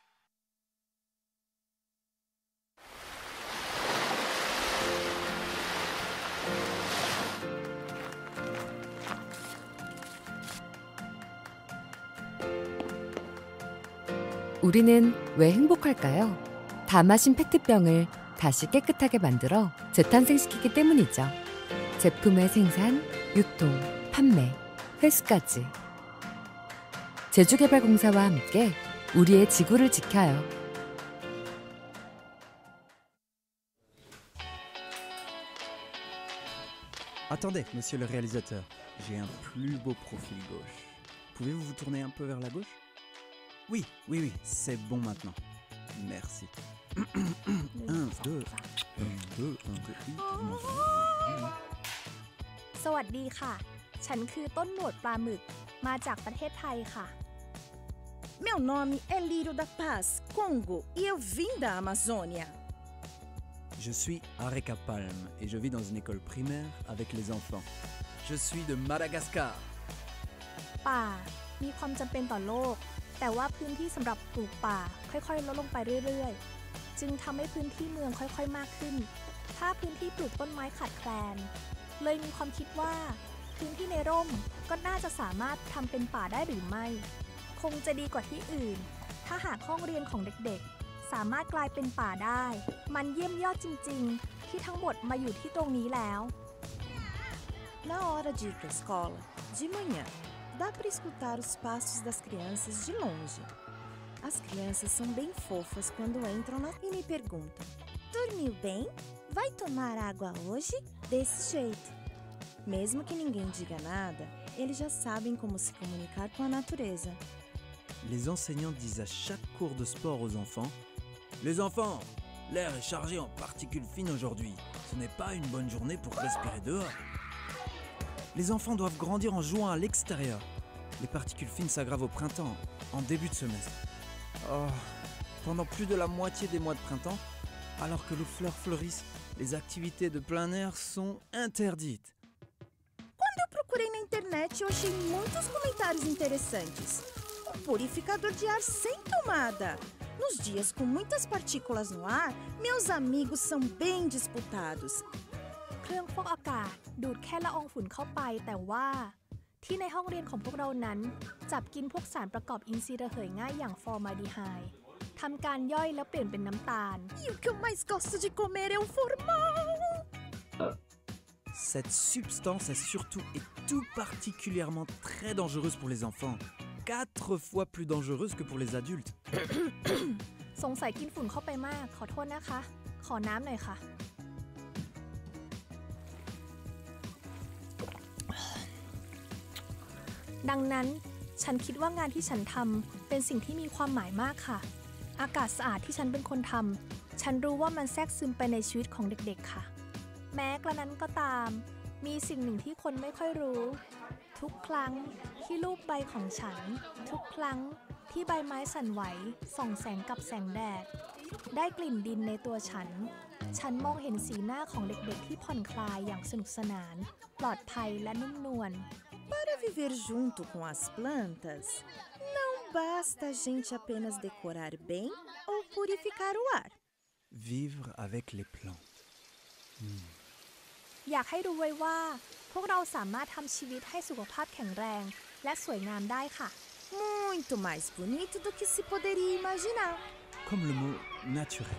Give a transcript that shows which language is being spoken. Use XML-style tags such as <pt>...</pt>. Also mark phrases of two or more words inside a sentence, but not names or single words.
<ko>우리는 왜 행복할까요? 다 마신 페트병을 다시 깨끗하게 만들어 재탄생시키기 때문이죠. 제품의 생산, 유통, 판매, 회수까지. 제주개발공사와 함께 우리의 지구를 지켜요.</ko> <fr>Attendez, monsieur le réalisateur, j'ai un plus beau profil gauche. Pouvez-vous vous tourner un peu vers la gauche? Oui, oui, oui, c'est bon maintenant. Merci. 1, 2, 1, 2,</fr> <th>สวัสดีค่ะ ฉันคือต้นหนวดปลาหมึก มาจากประเทศไทยค่ะ</th> <pt>Meu nome é Lírio da Paz, Congo, e eu vim da Amazônia.</pt> <fr>Je suis Areka Palm et je vis dans une école primaire avec les enfants. Je suis de Madagascar.</fr> <th>ป่ามีความจำเป็นต่อโลก แต่ว่าพื้นที่สำหรับปลูกป่าค่อยๆลดลงไปเรื่อยๆ จึงทำให้พื้นที่เมืองค่อยๆมากขึ้น ถ้าพื้นที่ปลูกต้นไม้ขาดแคลน เลยมีความคิดว่าพื้นที่ในร่มก็น่าจะสามารถทำเป็นป่าได้หรือไม่ คคงจะดีกว่าที่อื่นถ้าหากห้องเรียนของเด็กๆสามารถกลายเป็นป่าได้มันเยี่ยมยอดจริงๆที่ทั้งหมดมาอยู่ที่ตรงนี้แล้ว</th> <pt>Na hora de ir para a escola, de manhã, dá para escutar os passos das crianças de longe. As crianças são bem fofas quando entram e me perguntam: dormiu bem? Vai tomar água hoje? Desse jeito. Mesmo que ninguém diga nada, eles já sabem como se comunicar com a natureza.</pt> <fr>Les enseignants disent à chaque cours de sport aux enfants: les enfants, l'air est chargé en particules fines aujourd'hui. Ce n'est pas une bonne journée pour respirer dehors. Les enfants doivent grandir en jouant à l'extérieur. Les particules fines s'aggravent au printemps, en début de semestre. Oh, pendant plus de la moitié des mois de printemps, alors que les fleurs fleurissent, les activités de plein air sont interdites.</fr> <pt>Quando eu procurei na internet, eu achei muitos comentários interessantes. Um purificador de ar sem tomada. Nos dias com muitas partículas no ar, meus amigos são bem disputados.</pt> <th>เครื่องฟอกอากาศดูดแค่ละอองฝุ่นเข้าไปแต่ว่าที่ในห้องเรียนของพวกเรานั้นจับกินพวกสารประกอบอินทรีย์ระเหยง่ายอย่างฟอร์มาลดีไฮด์ทำการย่อยแล้วเปลี่ยนเป็นน้ำตาล</th> <pt>E o que eu mais gosto de comer é o formal.</pt> <fr>Cette substance est surtout et tout particulièrement très dangereuse pour les enfants. 4 fois plus dangereuse que pour les adultes.</fr> <th>สงสัยกินฝุ่นเข้าไปมากขอโทษนะคะขอน้ำหน่อยค่ะดังนั้นฉันคิดว่างานที่ฉันทำเป็นสิ่งที่มีความหมาย มากค่ะอากาศสะอาดที่ฉันเป็นคนทำฉันรู้ว่ามันแทรกซึมไปในชีวิตของเด็กๆค่ะแม้กระนั้นก็ตามมีสิ่งหนึ่งที่คนไม่ค่อยรู้ทุกครั้งที่ลูบใบของฉันทุกครั้งที่ใบไม้สั่นไหวส่องแสงกับแสงแดดได้กลิ่นดินในตัวฉันมองเห็นสีหน้าของเด็กๆที่ผ่อนคลายอย่างสนุกสนานปลอดภัยและนุ่มนวล</th> <pt>Para viver junto com as plantas, não basta a gente apenas decorar bem ou purificar o ar.</pt> <fr>Vivre avec les plantes.</fr> <th>อยากให้รู้ไว้ว่าพวกเราสามารถทำชีวิตให้สุขภาพแข็งแรงและสวยงามได้ค่ะ</th> <pt>Muito mais bonito do que se poderia imaginar.</pt> <fr>Comme le mot naturel.</fr>